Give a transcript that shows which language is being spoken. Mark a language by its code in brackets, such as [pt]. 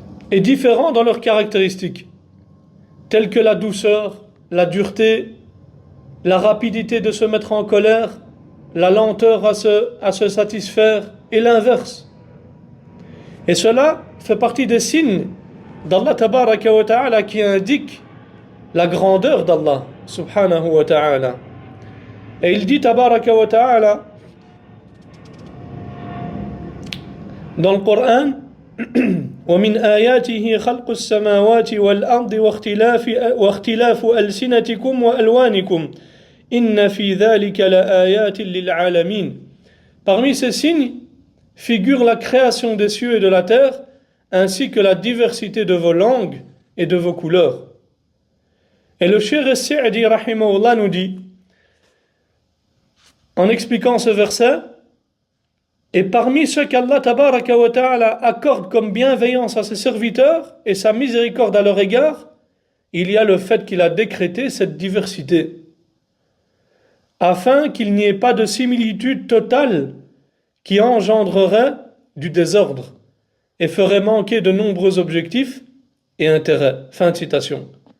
[fr] Et différents dans leurs caractéristiques, telles que la douceur, la dureté, la rapidité de se mettre en colère, la lenteur à se satisfaire et l'inverse. Et cela fait partie des signes d'Allah tabaraka wa ta'ala qui indiquent la grandeur d'Allah subhanahu wa ta'ala. Et il dit tabaraka wa ta'ala dans le Coran: [ar] ومن آياته خلق السماوات والأرض واختلاف ألسنتكم وألوانكم إن في ذلك لآيات للعالمين. [fr] Parmi ces signes figure la création des cieux et de la terre, ainsi que la diversité de vos langues et de vos couleurs. Et le Cheikh As-Sa'di rahimahullah nous dit, en expliquant ce verset: et parmi ceux qu'Allah tabaraka wa ta'ala accorde comme bienveillance à ses serviteurs et sa miséricorde à leur égard, il y a le fait qu'il a décrété cette diversité, afin qu'il n'y ait pas de similitude totale qui engendrerait du désordre et ferait manquer de nombreux objectifs et intérêts. Fin de citation.